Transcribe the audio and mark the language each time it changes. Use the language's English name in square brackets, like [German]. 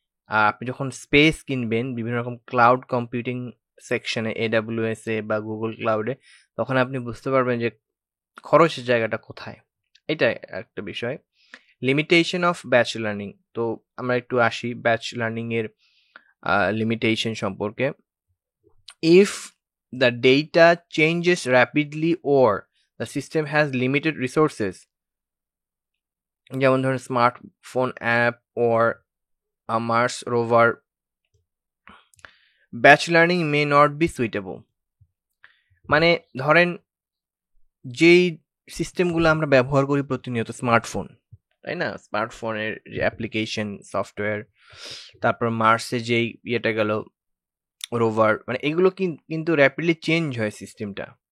[Bangla] আপনি যখন স্পেস কিনবেন বিভিন্ন রকম ক্লাউড কম্পিউটিং সেকশনে, AWS এ বা গুগল ক্লাউডে, তখন আপনি বুঝতে পারবেন যে খরচের জায়গাটা কোথায়। এটাই একটা বিষয়। [English] Limitation of batch learning. [Bangla] তো আমরা একটু আসি ব্যাচ লার্নিং এর লিমিটেশন সম্পর্কে। [English] If the data changes rapidly or the system has limited resources, [Bangla] যেমন ধরুন smartphone app [English] or a Mars rover, batch learning may not be suitable. [Bangla] মানে ধরেন যেই সিস্টেমগুলো আমরা ব্যবহার করি প্রতিনিয়ত, স্মার্টফোন, তাই না? স্মার্টফোনের যে অ্যাপ্লিকেশন সফটওয়্যার, তারপর মার্সে যেই ইয়েটা গেল রোভার, মানে এগুলো কিন্তু র্যাপিডলি চেঞ্জ হয় সিস্টেমটা।